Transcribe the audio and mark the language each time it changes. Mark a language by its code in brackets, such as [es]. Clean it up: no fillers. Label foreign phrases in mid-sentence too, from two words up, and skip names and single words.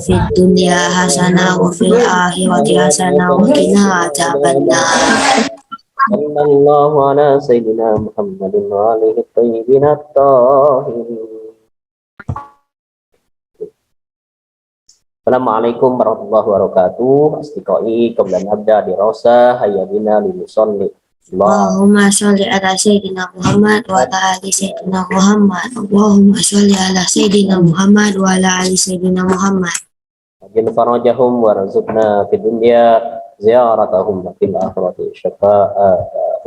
[ar] في الدنيا حسنة وفي الآخرة حسنة وقنا عذاب النار. صلى الله على سيدنا محمد وآله الطيبين الطاهرين. السلام عليكم ورحمة الله وبركاته. أصدقائي قبل نبدأ دراسة هيا بنا لنصلي. اللهم صل على سيدنا محمد وعلى آل سيدنا محمد. اللهم صل على سيدنا محمد وعلى آل سيدنا محمد. عجل فرجهم وارزقنا في الدنيا زيارتهم وفي الآخرة شفاعتهم.